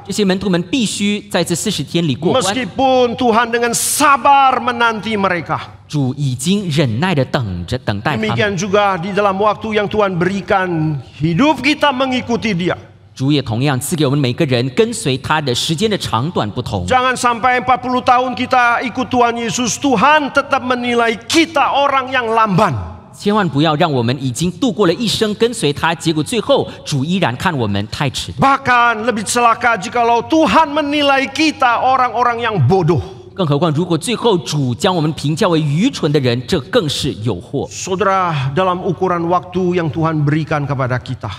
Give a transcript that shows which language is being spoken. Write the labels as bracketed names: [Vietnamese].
[Chinese] 这些门徒们必须在这40天里过关。 [Indonesian] Meskipun Tuhan dengan sabar menanti mereka. [Chinese] 主已经忍耐的等待他们。 [Indonesian] Demikian juga di dalam waktu yang Tuhan berikan, hidup kita mengikuti Dia. [Chinese] 主也同样赐给我们每个人跟随他的时间的长短不同。 [Indonesian] Jangan sampai 40 tahun kita ikut Tuhan Yesus, Tuhan tetap menilai kita orang yang lamban. [Chinese] 千万不要让我们已经度过了一生跟随他，结果最后主依然看我们太迟。 [Indonesian] Bahkan lebih celaka jikalau Tuhan menilai kita orang-orang yang bodoh. [Chinese] 更何况，如果最后主将我们评价为愚蠢的人，这更是有祸。 [Indonesian] Saudara, dalam ukuran waktu yang Tuhan berikan kepada kita,